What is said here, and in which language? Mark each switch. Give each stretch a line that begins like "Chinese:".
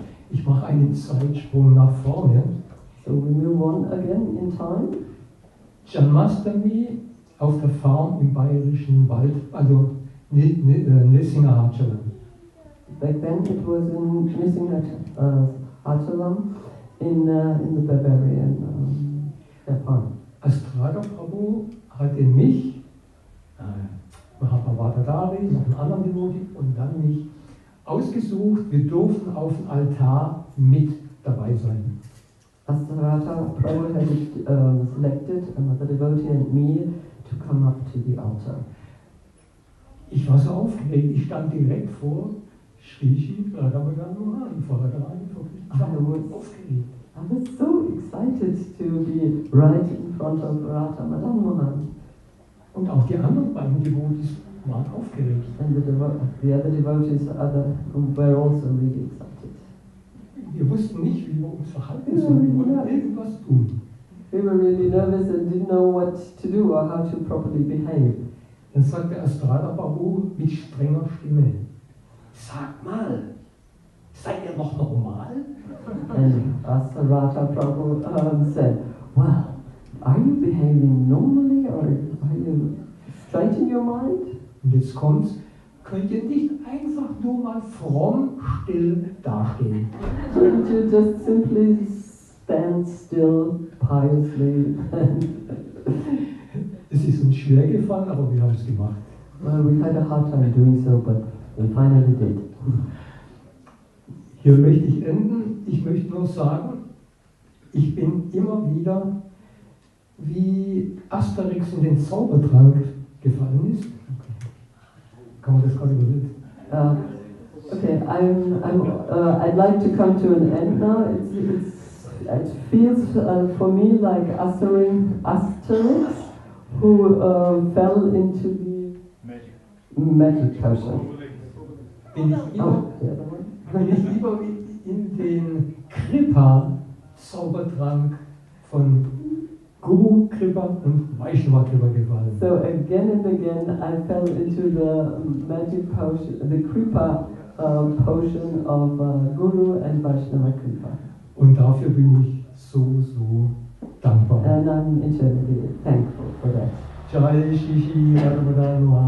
German: Ich mache einen Zeitsprung nach vorne.
English: So we move on again in time.
German: Janmastami auf der Farm im bayerischen Wald, also Nissingahachalam.
English: Back then it was in Nissingahachalam in the Bavarian farm.
German: Astrada Prabhu hatte mich, Mahabhavatadari, noch einen anderen Devotee und dann mich ausgesucht. Wir durften auf dem Altar mit dabei sein.
English: Astrada Prabhu had selected another devotee and me to come up to the altar.
German: Ich war so aufgeregt, ich stand direkt vor Shri Radha Madana, vor Radharani, ich war aufgeregt.
English: I was so excited to be right in front of Radha Madana.
German: Und auch die anderen beiden Devotees waren aufgeregt.
English: And the other devotees were also really excited.
German: Wir wussten nicht, wie wir uns verhalten sollten oder irgendwas tun.
English: We were really nervous and didn't know what to do or how to properly behave.
German: Dann sagte erst Radha Prabhu mit strenger Stimme: Sag mal, seid ihr noch normal?
English: And Radha Prabhu said, well, are you behaving normally or are you straight in your mind?
German: Und jetzt kommt's, könnt ihr nicht einfach nur mal fromm still dastehen?
English: Couldn't you just simply stand still piously?
German: Es ist uns schwer gefallen, aber wir haben es gemacht.
English: Well, we had a hard time doing so, but we finally did.
German: Hier möchte ich enden. Ich möchte nur sagen, ich bin immer wieder, wie Asterix in den Zaubertrank gefallen ist. Kann man das gerade übersetzen?
English: Okay, I'd like to come to an end now. It feels for me like Asterix, who fell into the magic potion.
German: Bin ich lieber in den Kripa-Zaubertrank von Guru Kripa und Vaishnava Kripa gefallen.
English: So again and again I fell into the magic potion, the Kripa potion of Guru and Vaishnava Kripa.
German: Und dafür bin ich so dankbar.
English: And I'm eternally thankful for that.
Hindi: Jai Shri Radha.